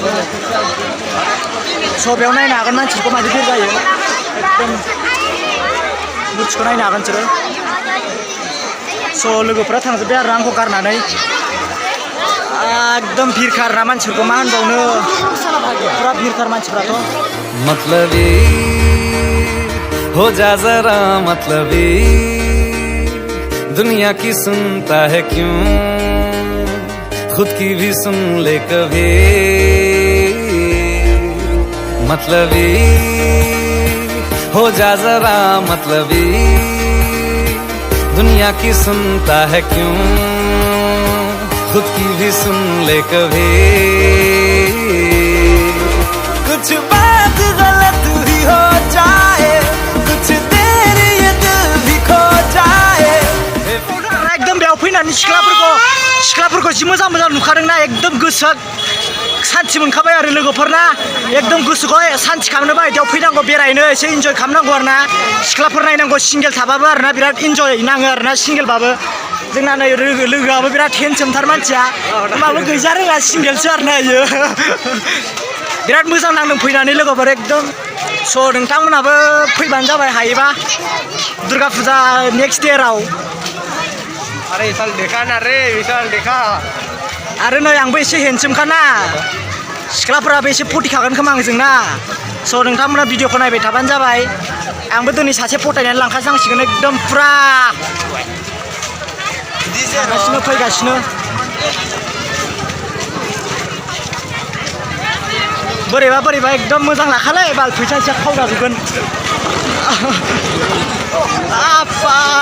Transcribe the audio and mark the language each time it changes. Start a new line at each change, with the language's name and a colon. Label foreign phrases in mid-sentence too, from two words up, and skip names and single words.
Bodo: स' बेयाव नायनो हागोन मानसिफोरखौ मादि भिर जायो एकदम मुथिखौ नायनो हागोन बिसोरो स' लोगोफ्रा थांजोब्बाय आरो आंखौ गारनानै एकदम भिरखार ना मानसिफोरखौ मा होनबावनो फुरा भिरखार मानसिफ्राथ'
Hindi: मतलबी हो जा जरा मतलबी दुनिया की सुनता है क्यों खुद की भी सुन ले कभी मतलबी हो जा जरा मतलबी दुनिया की सुनता है क्यों खुद की भी सुन ले कभी कुछ बात गलत भी हो जाए कुछ देर ये दिल भी खो जाए
Bodo: एकदम बेयाव फैनानै सिख्लाफोरखौ जि मोजां नुखादोंना एकदम गोसोआ सान्थि मोनखाबाय आरो लोगोफोरना एकदम गोसोखौ सान्थि खालामनो बायदियाव फैनांगौ बेरायनो एसे इन्जय खालामनांगौ आरोना सिख्लाफोर नायनांगौ सिंगेल थाबाबो आरोना बिराद इन्जय नाङो आरोना सिंगेलबाबो जोंना नै लोगोआबो बिराद हेन्डसामथार मानसिया होमबाबो गैजा रोङा सिंगेलसो आरोना इयो बिराद मोजां नांदों फैनानै लोगोफोर एकदम स' नोंथांमोनाबो फैबानो जाबाय हायोबा दुर्गा फुजा नेक्स्ट इयाराव
Hindi: अरे विशाल देखा ना रे विशाल देखा
Bodo: आरो नै आंबो एसे हेन्डसामखाना सिख्लाफोराबो एसे फटिखागोन खोमा आंजोंना स' नोंथांमोना भिडिअखौ नायबाय थाबानो जाबाय आंबो दिनै सासे फटायनानै लांखानांसिगोन एकदम फुरा थांगासिनो फैगासिनो बोरैबा एकदम मोजां लाखालै बाल फैसा एसे खावजाजोबगोन आपा